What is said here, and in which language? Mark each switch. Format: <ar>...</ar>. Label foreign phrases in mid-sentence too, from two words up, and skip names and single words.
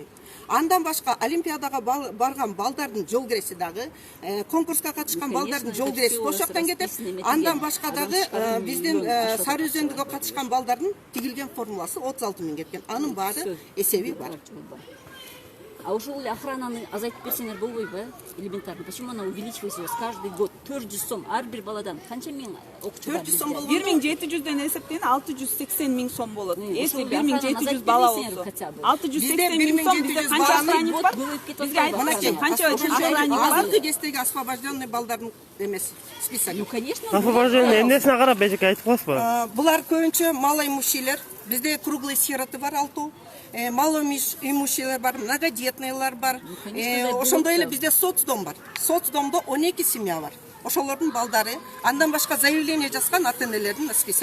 <ky>Андан башка олимпиадага барган балдардын жол киреси дагы, конкурска катышкан балдардын жол киреси ошол жактан кетет. Андан башка дагы биздин Сары Өзөндөгө катышкан балдардын тигилген формуласы 36 миң кеткен. Анын баары эсеби бар. А ушул охрананы азайтып берсеңер болбойбу?</ky> <ru>Элементарно. Почему она увеличивается у вас каждый год?</ru> <ky>400 сом ар бир баладан канча миң окуучу бар? 400 сом болгондо 1700ден эсептен 680 миң сом болот. Если 1700 бала болсо 680 миң сом бизде канча охранник бар? Бизге айтыңызчы, канча охранник бар? Алты кестеги освобожденный балдардын эмес список.</ky> <ru>Ну, конечно.</ru> <ky>Освобожденный эмнесине карап эжеке айтып коесузбу? Булар көбүнчө малоимущийлер. Бизде</ky> <ru>круглый сироты</ru> <ky>бар 6. Малоимущийлер бар, многодетныйлар бар. Ошондой эле бизде соцдом бар. Соцдомдо 12 семья бар. Ошолордун балдары, андан башка заявление жазган ата-энелердин списоги.</ky>